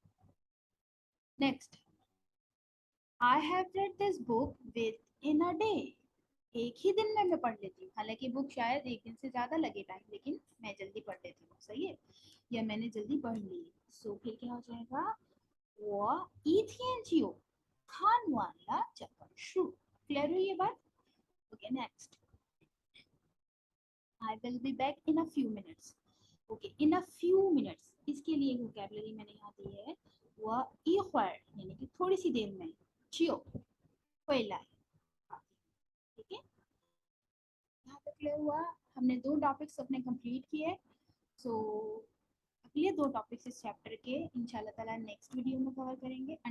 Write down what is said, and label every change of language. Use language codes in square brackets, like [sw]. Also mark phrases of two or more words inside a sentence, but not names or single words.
[en] Next, I have read this book within a day, [hi] एक ही दिन में मैं पढ़ लेती हूँ, हालांकि बुक शायद एक दिन से ज्यादा लगे टाइम, लेकिन मैं जल्दी पढ़ लेती हूँ, सही है, या मैंने जल्दी पढ़ ली। सो फिर क्या हो जाएगा, [zh] 我一天就看完了这本书। [hi] क्लियर हुई ये बात? [en] OK next, I will be back in a few minutes. OK, in a few minutes, [hi] इसके लिए वोकैबुलरी मैंने यहाँ दी है, [zh] 我一会儿 [hi] यानी कि थोड़ी सी देर में, [zh] 就回来, [hi] ठीक है। यहाँ तक क्लियर हुआ, हमने 2 टॉपिक्स अपने कंप्लीट किए। सो अगले 2 टॉपिक्स इस चैप्टर के [ar] إن شاء الله تعالى [en] next video [hi] में कवर करेंगे।